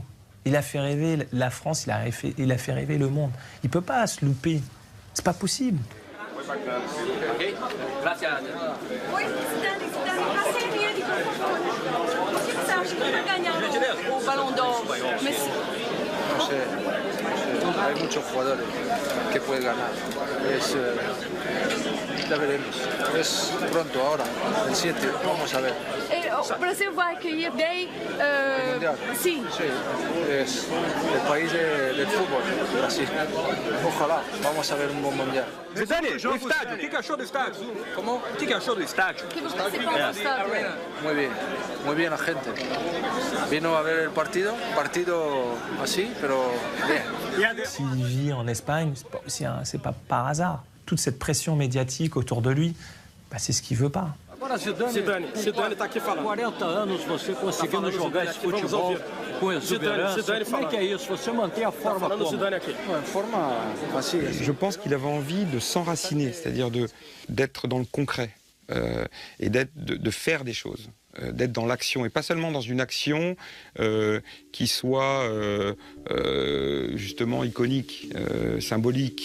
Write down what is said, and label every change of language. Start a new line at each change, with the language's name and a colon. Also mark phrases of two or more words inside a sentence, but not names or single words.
French: Il a fait rêver la France, il a fait rêver le monde. Il ne peut pas se louper. C'est pas possible.
Portuguese: O Ballon d'Or.
Spanish: Hay muchos jugadores que pueden ganar. Ya veremos. Es pronto ahora, el 7, vamos a ver.
Portuguese: O Brasil vai accueillir bem. Sim.
Spanish: Es el país del fútbol, Brasil. Ojalá, vamos a ver un buen mundial.
Portuguese: Zidane, o estádio, o que achou do estádio? Como? O que achou do estádio? Que você pensa do estádio?
Spanish: Muy bien la gente. Vino a ver el partido así, pero bien.
French: S'il vit en Espagne, c'est pas par hasard. Toute cette pression médiatique autour de lui, c'est ce qu'il veut pas.
Portuguese: Zidane está aqui falando. 40 anos você conseguindo jogar esse futebol com exuberância. Como é que é isso? Você mantém a forma como?
French: Je pense qu'il avait envie de s'enraciner, c'est-à-dire d'être dans le concret et de faire des choses, d'être dans l'action et pas seulement dans une action qui soit justement iconique, symbolique.